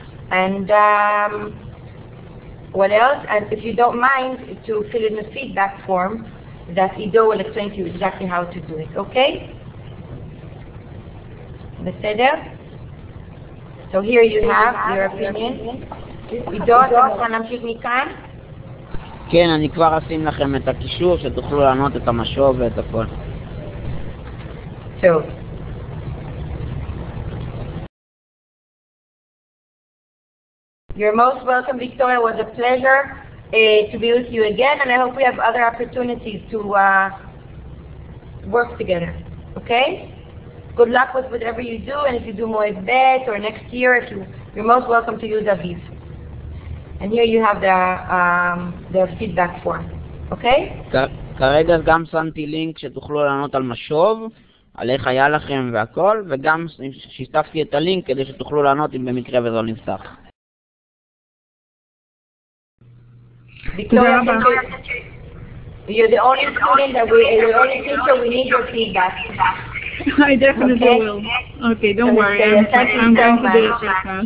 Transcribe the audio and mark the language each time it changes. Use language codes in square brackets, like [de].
[en] And what else? And if you don't mind, to fill in the feedback form that Ido will explain to you exactly how to do it. Okay? [he] בסדר? [en] So here you have your opinion. [he] Ido, אתה רוצה להמשיך מכאן? כן, אני כבר אשים לכם את הקישור שתוכלו לענות את המשוב ואת הכל. טוב. [en] You're most welcome, Victoria. It was a pleasure to be with you again, and I hope we have other opportunities to work together. Okay? Good luck with whatever you do, and if you do more bet or next year, you're most welcome to use Aviv. And here you have the feedback form. Okay? [he] כרגע גם שמתי לינק שתוכלו לענות על משוב, על איך היה לכם והכל, וגם שיתפתי את הלינק כדי שתוכלו לענות אם במקרה וזה נפתח. [en] Victoria, you're the only student that you're the only teacher, we need your feedback. I definitely will. Okay, don't worry. I'm going to do it just now.